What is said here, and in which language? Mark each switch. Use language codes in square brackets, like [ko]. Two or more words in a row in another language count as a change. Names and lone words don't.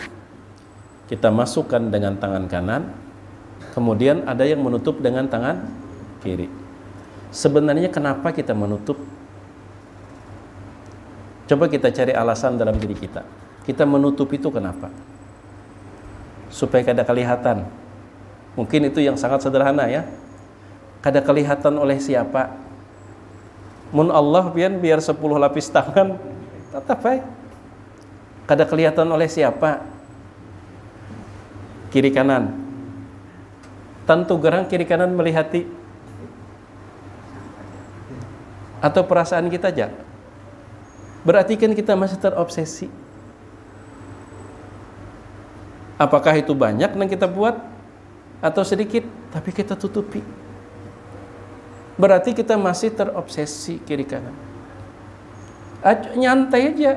[id] Kita masukkan dengan tangan kanan, kemudian ada yang menutup dengan tangan kiri. Sebenarnya kenapa kita menutup? Coba kita cari alasan dalam diri kita. Kita menutup itu kenapa? Supaya kada kelihatan. Mungkin itu yang sangat sederhana ya. [bjn] Kada kelihatan oleh siapa? Mun Allah biar 10 lapis tangan tetap baik. [id] Kada kelihatan oleh siapa? Kiri kanan. [bjn] Tentu gerang kiri kanan melihati. [id] Atau perasaan kita aja. Berarti kan kita masih terobsesi. Apakah itu banyak yang kita buat atau sedikit, tapi kita tutupi. Berarti kita masih terobsesi kiri kanan. Nyantai aja.